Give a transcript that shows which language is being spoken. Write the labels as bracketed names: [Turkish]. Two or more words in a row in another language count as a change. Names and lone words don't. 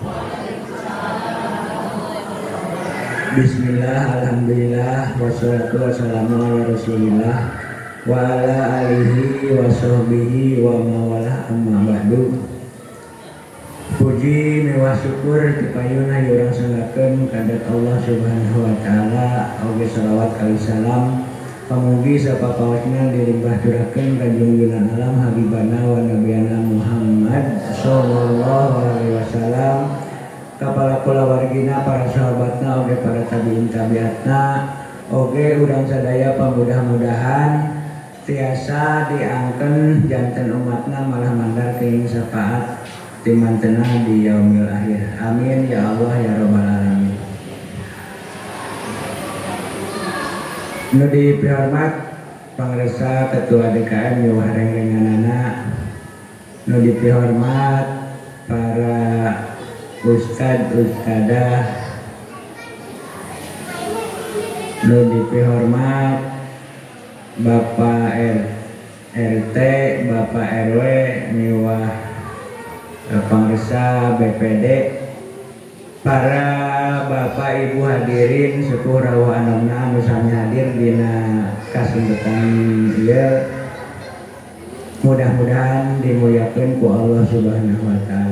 [Arabic] بسم الله، الحمد لله، والصلاة والسلام على رسول الله وعلى آله وصحبه ومن والاه أما بعد. [Sundanese] Puji miwah syukur dipayuna urang sanggakeun kadat [Arabic] الله سبحانه وتعالى. [Sundanese] Oge salawat kali salam pamugi sapapawasna dilimbah curakeun ka junjungan alam [Arabic] حبيبنا ونبينا محمد صلى الله عليه وسلم, [Sundanese] kapala kulawargina, para sahabatna, oge para tabiin tabiatna, oge urang sadaya pamudah-mudahan tiasa diangken janten umatna malah mandar keuing syafaat timantena di [Arabic] اليوم الآخر. آمين يا الله يا رب العالمين. [Sundanese] Nu dihormat Pangresa Ketua DKM Jawa Rengrenganana, nu dihormat para Ustadz Ustadzah, nu dihormat Bapak RT, Bapak RW, miwah Pangresa BPD, para Bapak Ibu hadirin sepuh rawuh anomna anu sami hadir dina kasempetan ieu, mudah-mudahan dimuliakeun ku [Arabic] الله سبحانه وتعالى.